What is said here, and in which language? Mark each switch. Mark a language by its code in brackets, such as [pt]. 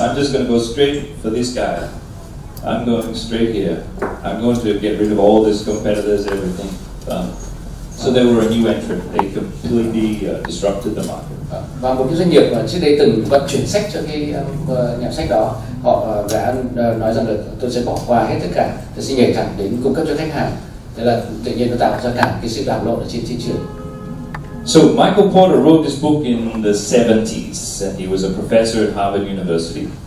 [en] I'm just going to go straight for this guy. I'm going straight here. I'm going to get rid of all these competitors, everything. So they were a new entrant. They completely disrupted the market. [vi] Và một cái doanh nghiệp mà trước đây từng vận chuyển sách cho cái nhà sách đó, họ đã nói rằng là tôi sẽ bỏ qua hết tất cả, tôi sẽ nhảy thẳng đến cung cấp cho khách hàng. Thế là tự nhiên nó tạo ra cả cái sự đảo lộn ở trên thị trường. [en] So Michael Porter wrote this book in the 70s, and he was a professor at Harvard University.